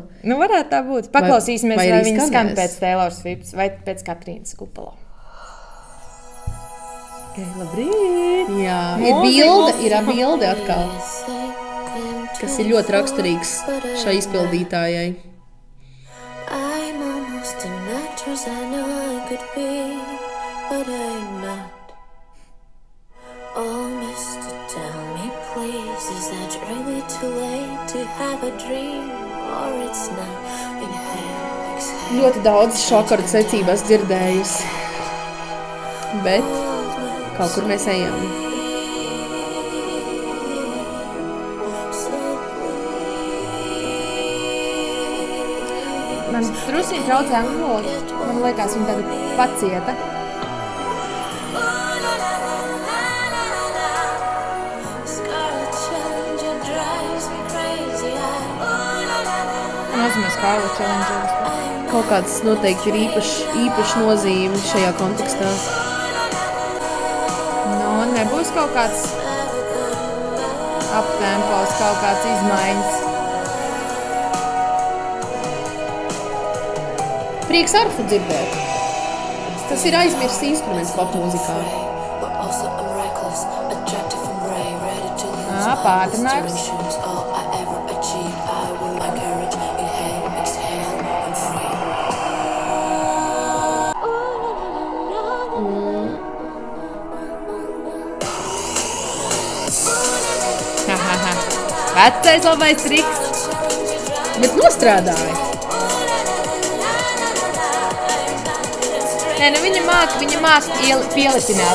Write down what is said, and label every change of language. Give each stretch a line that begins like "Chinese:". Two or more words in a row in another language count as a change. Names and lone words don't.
Latvian: Nu, varētu tā būt. Paklausīsimies, vai vai arī viņa skan skanēs? pēc Taylor Swift vai pēc Katrīnas Gupalo. Labrīt! Jā, Mūzika. ir bilde atkal, kas ir ļoti raksturīgs šai izpildītājai.
English: I'm almost an actress, I know I could be, but I'm not. Oh, mister, tell me please, is that really too late to have a dream, or it's not? Inhale, exhale.
Latvian: Ļoti daudz šo akordu secībās dzirdējusi, bet kaut kur mēs ejam. Man druskuļi traucē angļu valoda. Man liekas, viņa tāda pacieta.
English: Scarlet Challenger drives me crazy.
Latvian: Nozīmē Scarlet Challenger. Kaut kāds noteikti ir īpašs nozīme šajā kontekstā. Nu, nebūs kaut kāds aptempos, kaut kāds izmaiņas. Prieks arfu dzirdēt. Tas ir aizmirsts instruments popmūzikā.
English: But also I'm reckless, attractive and brave, ready to lose
Latvian: pātrinājums.
English: all I ever achieved. I will my courage, inhale, exhale, I'm free.
Latvian: Vecais labais triks. Bet nostrādāja. Nē, nu viņa māk pielitināt.